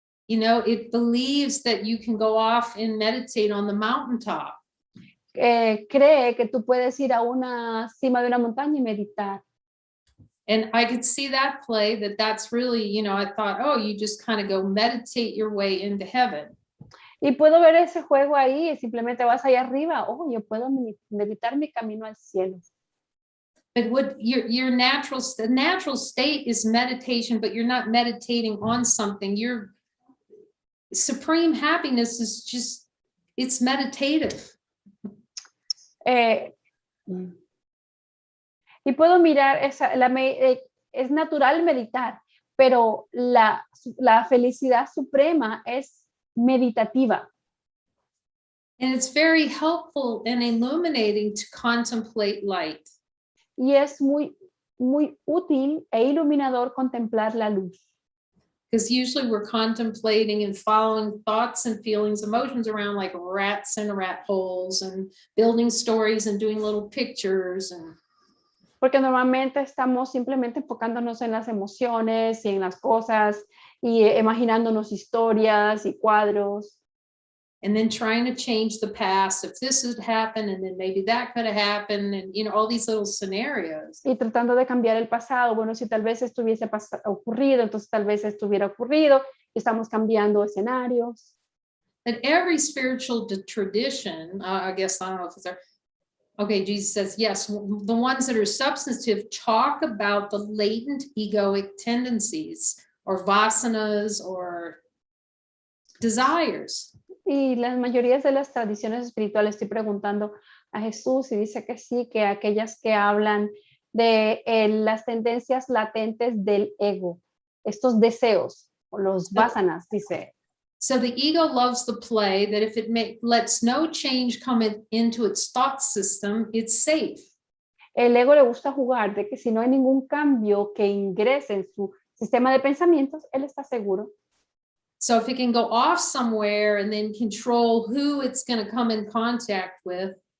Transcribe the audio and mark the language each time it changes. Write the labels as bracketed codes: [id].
[en] You know, it believes that you can go off and meditate on the mountaintop. [es] Cree que tú puedes ir a una cima de una montaña y meditar. [en] And I could see that play, that's really, you know, I thought, oh, you just kind of go meditate your way into heaven. [es] Y puedo ver ese juego ahí, y simplemente vas allá arriba, oh, yo puedo meditar mi camino al cielo. [en] But what your natural state is meditation, but you're not meditating on something. Your supreme happiness is just, it's meditative. [es] Y puedo mirar, es natural meditar, pero la felicidad suprema es meditativa. [en] And it's very helpful and illuminating to contemplate light. [es] Y es muy, muy útil e iluminador contemplar la luz. [en] Because usually we're contemplating and following thoughts and feelings, emotions around like rats in rat holes and building stories and doing little pictures. [es] Porque normalmente estamos simplemente enfocándonos en las emociones y en las cosas y imaginándonos historias y cuadros. [en] And then trying to change the past. If this had happened, and then maybe that could have happened, and you know, all these little scenarios. [es] Y tratando de cambiar el pasado. Bueno, si tal vez esto hubiese ocurrido, entonces tal vez esto hubiera ocurrido. Estamos cambiando escenarios. [en] But every spiritual tradition, I guess, I don't know if it's there. Okay, Jesus says, yes, the ones that are substantive talk about the latent egoic tendencies or vasanas or desires. [es] Y las mayorías de las tradiciones espirituales, estoy preguntando a Jesús y dice que sí, que aquellas que hablan de las tendencias latentes del ego, estos deseos, o los vasanas, dice. [en] So the ego loves the play that if it lets no change come into its thought system, it's safe. [es] El ego le gusta jugar de que si no hay ningún cambio que ingrese en su sistema de pensamientos, él está seguro. [en] So if it can go off somewhere and then control who it's going to come in contact with.